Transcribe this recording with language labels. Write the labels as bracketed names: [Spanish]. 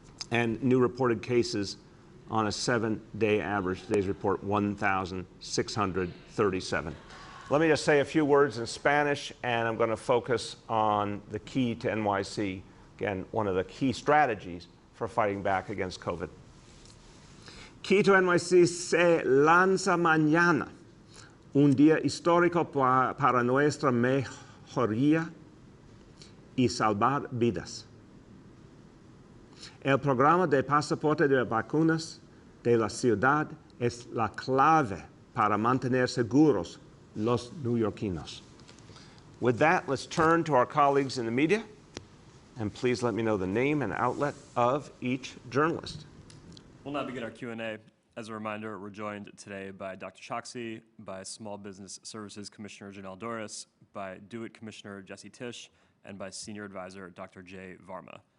[English] And new reported cases on a 7-day average. Today's report, 1,637. Let me just say a few words in Spanish, and I'm going to focus on the key to NYC. Again, one of the key strategies for fighting back against COVID. [Spanish] Key to NYC se lanza mañana, un día histórico para nuestra mejoría y salvar vidas. El programa de pasaporte de vacunas de la ciudad es la clave para mantener seguros los neoyorquinos. [English] With that, let's turn to our colleagues in the media, and please let me know the name and outlet of each journalist. We'll now begin our Q&A. As a reminder, we're joined today by Dr. Choksi, by Small Business Services Commissioner Janelle Dorris, by DO-IT Commissioner Jesse Tisch, and by Senior Advisor Dr. Jay Varma.